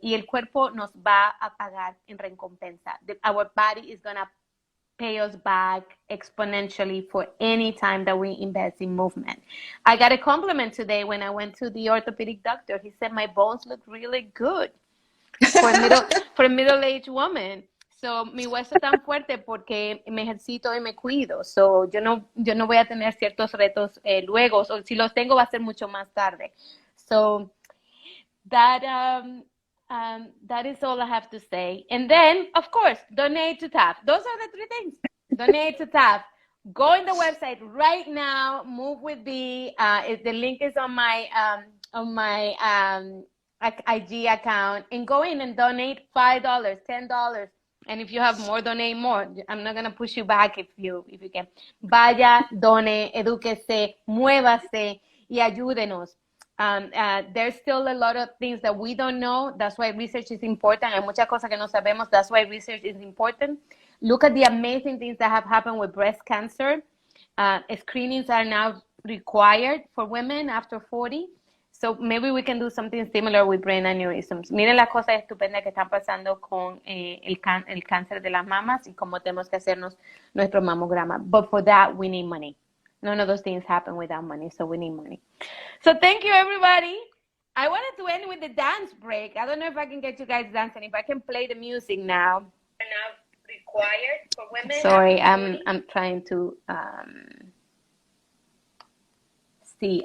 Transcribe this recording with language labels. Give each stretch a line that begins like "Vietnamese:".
Spanish: Y el cuerpo nos va a pagar en recompensa.
English: Our body is going to pay us back exponentially for any time that we invest in movement. I got a compliment today when I went to the orthopedic doctor. He said my bones look really good for a middle-aged woman.
Spanish: So, mi hueso tan fuerte porque me ejercito y me cuido. So, yo no voy a tener ciertos retos luego. O si los tengo va a ser mucho más tarde.
English: So, that is all I have to say. And then, of course, donate to TAAF. Those are the three things. Donate to TAAF. Go in the website right now. Move with B. The link is on my IG account. And go in and donate $5, $10. And if you have more, donate more. I'm not going to push you back if you can.
Spanish: Vaya, done, edúquese, muévase y ayúdenos.
English: There's still a lot of things that we don't know. That's why research is important.
Spanish: Hay muchas cosas que no sabemos.
English: That's why research is important. Look at the amazing things that have happened with breast cancer. Screenings are now required for women after 40. So maybe we can do something similar with brain aneurysms.
Spanish: Miren las cosas estupendas que están pasando con el cáncer de las mamas y cómo tenemos que hacernos nuestro mamograma.
English: But for that, we need money. None of those things happen without money, so we need money. So thank you, everybody. I wanted to end with the dance break. I don't know if I can get you guys dancing. If I can play the music now. Now required for women. Sorry, I'm trying to see.